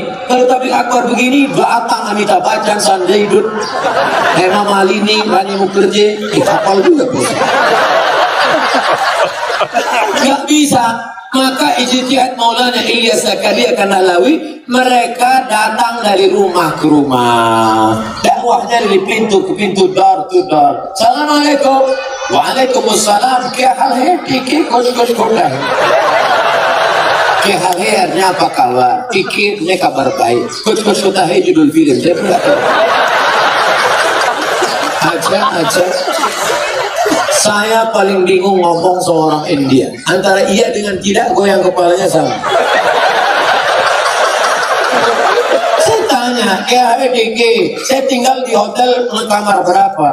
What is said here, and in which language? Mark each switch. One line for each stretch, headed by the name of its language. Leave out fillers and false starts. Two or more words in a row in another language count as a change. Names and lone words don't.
Indonesian: Kalau tabligh akbar begini, datang Amitabh Bachchan, Sanjay Dutt, Hema Malini, Rani Mukherjee, kapal juga bos. Nggak bisa. Maka ijtihad Maulana Ilyas Zakaria Kandahlawi, mereka datang dari rumah ke rumah, dakwahnya dari pintu ke pintu,
English: door to door.
Arabic: السلام عليكم، وعليكم السلام,
Hindi: क्या हाल है, ठीक है, कुछ होता है, क्या हाल है
Indonesian: artinya apa kabar,
Hindi: ठीक है
Indonesian: artinya kabar baik,
Hindi: कुछ होता है
Indonesian: judul film. Saya pernah tahu. Aja. Saya paling bingung ngomong seorang India, antara iya dengan tidak, goyang kepalanya sama. Saya tanya, saya tinggal di hotel kamar berapa?